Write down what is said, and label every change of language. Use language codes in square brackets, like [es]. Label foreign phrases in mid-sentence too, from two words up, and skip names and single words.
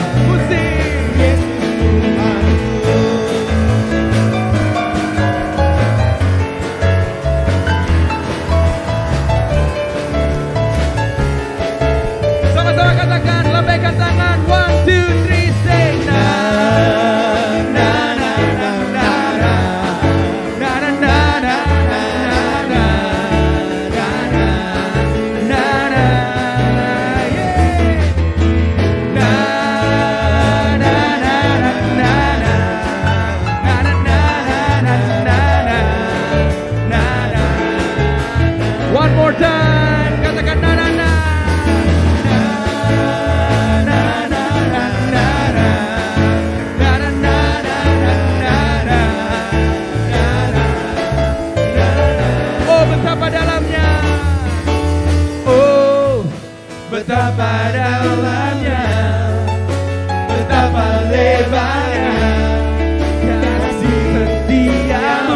[id] musik. Yesus Tuhanku. Sama-sama katakan, lambaikan tangan. 1, 2, 3, say na na na na na na na na na na na na na na na yeah. Na na na na na na na na na na na na. [en] One more time, katakan na na na. [id] Oh, betapa dalamnya. Oh, betapa dalamnya, betapa lebarnya kasih setia-Mu.